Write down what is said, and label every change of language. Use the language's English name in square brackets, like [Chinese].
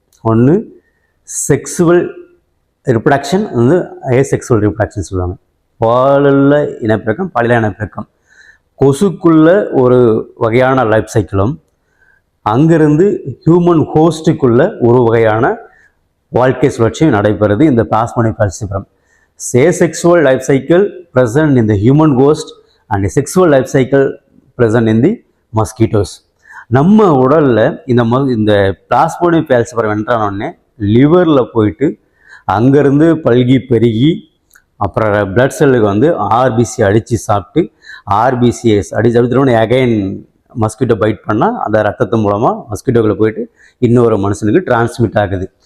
[Tamil] ஒன்று sexual reproduction, வந்து asexual reproduction சொல்லுவாங்க. பாலில் இனப்பெருக்கம், பாலியல் இனப்பெருக்கம். கொசுக்குள்ள ஒரு வகையான லைஃப் சைக்கிளும், அங்கிருந்து ஹியூமன் ஹோஸ்ட்டுக்குள்ள ஒரு வகையான வாழ்க்கை சுழற்சியும் நடைபெறுது இந்த plasmodium ஃபெல்சிபரம். [English] Asexual life cycle present in the human host and sexual life cycle present in the mosquitoes. [Tamil] நம்ம உடலில் இந்த பிளாஸ்மோடியம் ஃபெல்சிபரம் என்றானோடனே லிவரில் போயிட்டு அங்கேருந்து பல்கி பெருகி அப்புறம் பிளட் செல்லுக்கு வந்து ஆர்பிசி அடித்து சாப்பிட்டு ஆர்பிசிஎஸ் அடித்தோடனே அகைன் மஸ்கிட்டோ பைட் பண்ணால் அந்த ரத்தத்து மூலமாக மஸ்கிட்டோக்குள்ளே போயிட்டு இன்னொரு மனுஷனுக்கு டிரான்ஸ்மிட் ஆகுது.